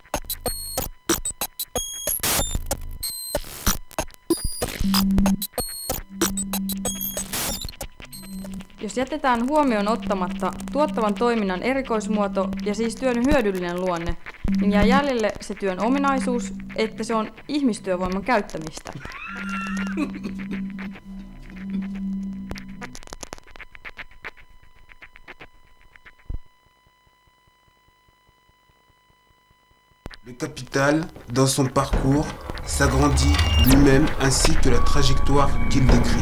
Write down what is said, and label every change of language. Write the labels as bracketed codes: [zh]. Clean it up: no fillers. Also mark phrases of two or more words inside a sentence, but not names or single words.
[fi] Jos jätetään huomioon ottamatta tuottavan toiminnan erikoismuoto ja siis työn hyödyllinen luonne, niin jää jäljelle se työn ominaisuus, että se on ihmistyövoiman käyttämistä. [fr] Le capital, dans son parcours, s'agrandit lui-même ainsi que la trajectoire qu'il décrit.